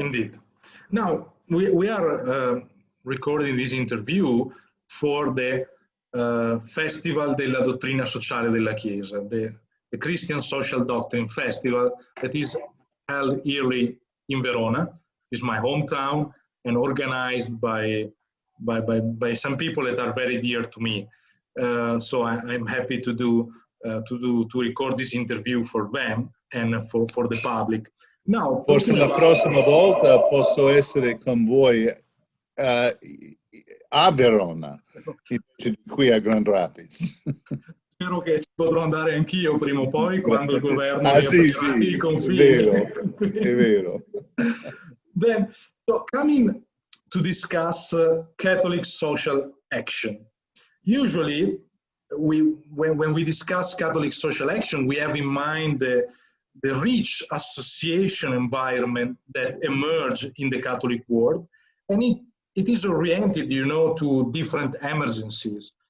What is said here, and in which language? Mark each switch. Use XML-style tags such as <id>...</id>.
<en>Indeed. Now, we are recording this interview for the Festival della Dottrina Sociale della Chiesa, the Christian Social Doctrine Festival that is held yearly in Verona. It's my hometown and organized by some people that are very dear to me. So I'm happy to record this interview for them and for the public. Now,</en> <it>forse la prossima volta posso essere con voi a Verona, invece di qui a Grand Rapids. Spero che ci potrò andare anch'io prima o poi quando il governo i confini. È vero.</it> <en>Then, so coming to discuss Catholic social action. Usually, when we discuss Catholic social action, we have in mind the rich association environment that emerged in the Catholic world, and it is oriented, to different emergencies.</en>